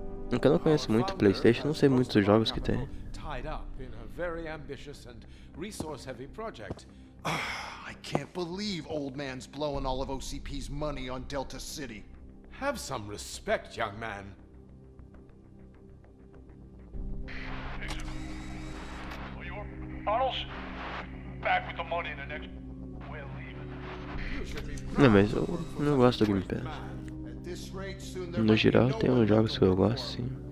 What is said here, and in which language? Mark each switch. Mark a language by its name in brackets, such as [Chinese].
[Portuguese] Eu não conheço muito PlayStation, não sei muitos dos jogos que tem. [English] Tied up in a very ambitious and resource-heavy project. I can't believe old man's blowing all of OCP's money on Delta City. Have some respect, young man. Arnold's back with the money in the next. We're leaving. [Portuguese] Não, mas eu não gosto do Game Pass. No geral, tem uns jogos que eu gosto, sim.